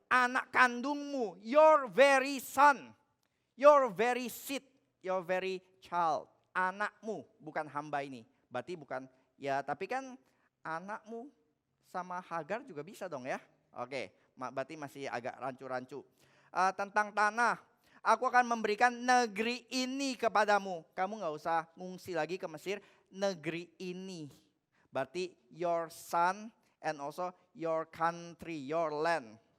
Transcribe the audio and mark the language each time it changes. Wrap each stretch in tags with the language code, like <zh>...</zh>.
<id>Anak kandungmu,</id> <en>your very son, your very seed, your very child.</en> <id>Anakmu, bukan hamba ini. Berarti bukan, ya tapi kan anakmu sama Hagar juga bisa dong ya. Oke, berarti masih agak rancu-rancu. Tentang tanah. Aku akan memberikan negeri ini kepadamu. Kamu gak usah ngungsi lagi ke Mesir. Negeri ini.</id> <en>Berarti your son and also your country, your land.</en>